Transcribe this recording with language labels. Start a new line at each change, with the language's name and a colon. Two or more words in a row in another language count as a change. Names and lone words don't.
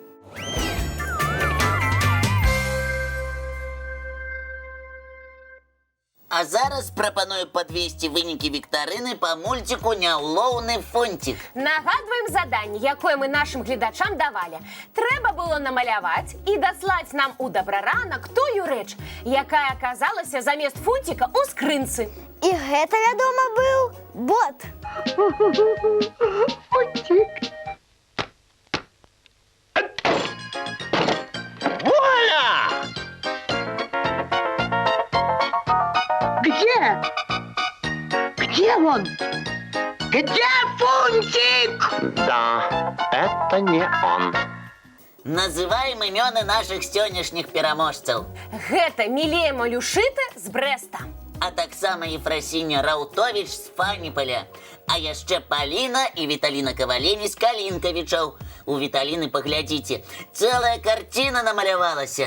Belarusian: А зараз прапаную падвесці вынікі віктарыны па мульціку «Няўлоўны фунтик». Нагадваем заданне, якое мы нашым гледачам давалі. Трэба было намаляваць і даслаць нам у дабраранак тую рэч, якая аказалася замест фунтика ў скрынцы. І гэта, вядома, быў бот. Вуаля!
Russian: Где? Где он? Где Фунтик? Да, это не он.
Belarusian: Называем імёны нашых сённяшніх пераможцаў. Гэта Мілея Малюшыта з Брэста. А таксама Ефрасіня Раўтовіч з Фаніполя. А яшчэ Паліна і Віталіна Кавалені з Калінкавічаў. У Віталіны паглядзіце, цэлая карціна намалявалася.